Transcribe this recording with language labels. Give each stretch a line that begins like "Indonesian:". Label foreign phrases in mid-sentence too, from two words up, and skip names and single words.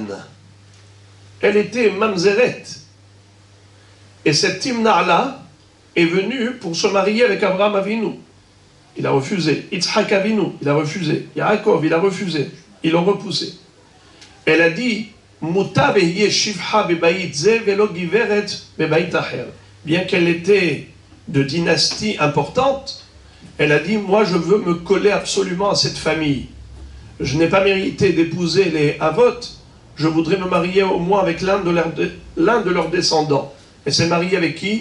French: Elle était mamzeret. Et cette Timna-là est venue pour se marier avec Abraham Avinu. Il a refusé. Yitzhak Avinu, il a refusé. Yaakov, il a refusé. Ils l'ont repoussé. Elle a dit,
Hebrew: מוטב ואהיה שפחה בבית זה ולא גבירה בבית אחר.
French: Bien qu'elle était de dynastie importante, elle a dit, moi je veux me coller absolument à cette famille. Je n'ai pas mérité d'épouser les Havot, je voudrais me marier au moins avec l'un de leurs descendants. Elle s'est mariée avec qui?